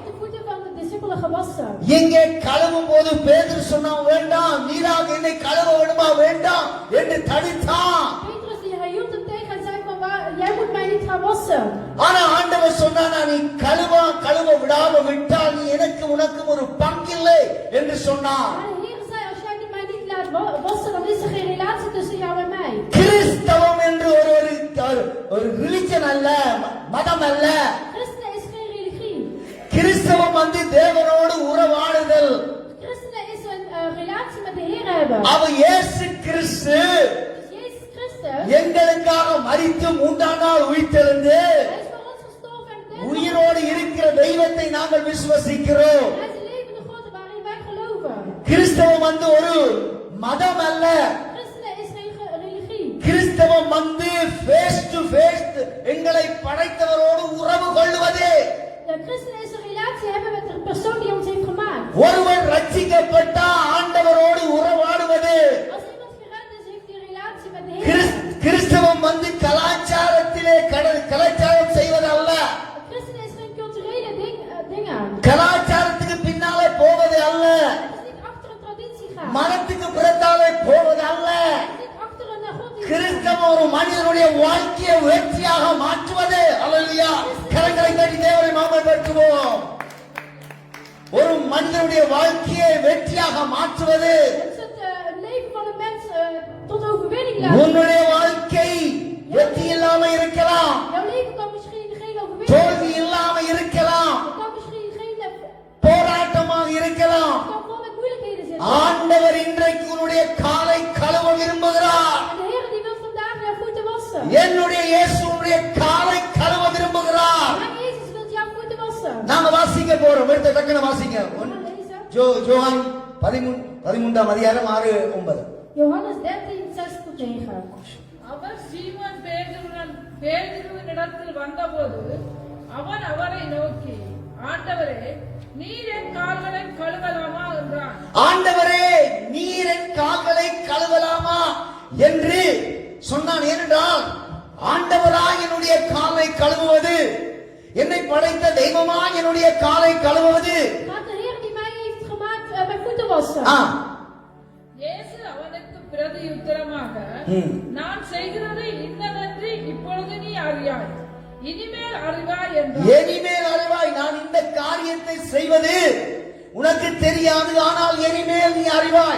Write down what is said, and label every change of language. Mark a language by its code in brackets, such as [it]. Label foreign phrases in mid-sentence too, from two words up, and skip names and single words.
[ta] எங்கே கழுவும் போது பேதுரு சொன்னா வேண்டாம், நீராக என்னை கழுவ வேண்டுமா வேண்டாம் என்று தடுத்தான். ஆனா ஆண்டவர் சொன்னா நீ கழுவ விடாம விட்டால் நீ எனக்கு உனக்கும் ஒரு பங்கில்லை என்று சொன்னார். [nl] Maar de Heer zei, als jij mij niet laat wassen, dan is er geen relatie tussen jou en mij. [ta] கிறிஸ்தவம் என்று ஒரு ரிலிஜன் அல்ல, மதம் அல்ல. [nl] Christenen is geen religie. [ta] கிறிஸ்தவம் தேவனோடு உறவாடுதல். [nl] Christenen is een relatie met de Heer hebben. [ta] அவர் இயேசு கிறிஸ்து [nl] Dus Jezus Christus, [ta] எங்களுக்காக மரித்து மூன்றாம் நாள் உயிர்த்தெழுந்து [nl] hij is voor ons gestorven en derde [ta] உயிரோடு இருக்கிற தெய்வத்தை நாங்கள் விசுவசிக்கிறோம். [nl] Hij is de levende God waarin wij geloven. [ta] கிறிஸ்தவம் ஒரு மதம் அல்ல. [nl] Christenen is geen religie. [ta] கிறிஸ்தவம் [en] face to face [ta] எங்களை படைத்தவரோடு உறவு கொள்வது. [nl] De christen is een relatie hebben met de persoon die ons heeft gemaakt. [ta] ஒருவர் ரட்சிக்கப்பட்ட ஆண்டவரோடு உறவாடுவது. [nl] Als iemand gered is, heeft hij een relatie met de Heer. [ta] கிறிஸ்தவம் கலாச்சாரத்திலே கலாச்சாரம் செய்வதல்ல. [nl] Christen is geen culturele dingen. [ta] கலாச்சாரத்துக்கு பின்னாலே போவது அல்ல. [nl] Het is niet achter een traditie gaan. [ta] மனத்துக்கு புறத்தாலே போவது அல்ல. [nl] Het is niet achter een God die [ta] கிறிஸ்தவம் ஒரு மனிதனுடைய வாழ்க்கையை வெற்றியாக மாற்றுவது. அல்லேலூயா. கரங்களை தட்டி தேவனை மகிமைப்படுத்துவோம். ஒரு மனிதனுடைய வாழ்க்கையை வெற்றியாக மாற்றுவது. [nl] Het is het leven van een mens tot overwinning laten. [ta] உன்னுடைய வாழ்க்கை வெற்றி இல்லாம இருக்கலாம். [nl] Jouw leven kan misschien geen overwinning [ta] தோல்வி [nl] hebben. [ta] இல்லாம இருக்கலாம். [nl] Het kan misschien geen [ta] போராட்டமாக இருக்கலாம். [nl] het kan vol met moeilijkheden zitten. [ta] ஆண்டவர் இன்றைக்கு உன்னுடைய காலை கழுவ விரும்புகிறார். [nl] En de Heer die wil vandaag jouw voeten wassen. [ta] என்னுடைய இயேசு உன்னுடைய காலை கழுவ விரும்புகிறார். [nl] Mijn Jezus wil jouw voeten wassen. [ta] நாங்க வாசிக்க போறோம். எடுத்த டக்குனு வாசிங்க. [nl] We gaan lezen. [ta] ஜோவான் 13ஆம் அதிகாரம் 6-9. [nl] Johannes 13:6-9. [ta] அவர் சீமோன் பேதுருவினிடத்தில் வந்தபோது அவன் அவரை நோக்கி, ஆண்டவரே, நீர் என் கால்களை கழுவலாமா என்றான். ஆண்டவரே, நீர் என் கால்களை கழுவலாமா என்று சொன்னான். ஏனென்றால் ஆண்டவராய் என்னுடைய காலை கழுவுவது, என்னை படைத்த தெய்வமா என்னுடைய காலை கழுவுவது. [nl] Gaat de Heer die mij heeft gemaakt mijn voeten wassen. [ta] இயேசு அவனுக்கு பிரதியுத்தரமாக, நான் செய்கிறது இன்னதென்று இப்பொழுது நீ அறியாய், இனிமேல் அறிவாய் என்றார். இனிமேல் அறிவாய். நான் இந்த காரியத்தை செய்வது உனக்கு தெரியாது, ஆனால் இனிமேல் நீ அறிவாய்.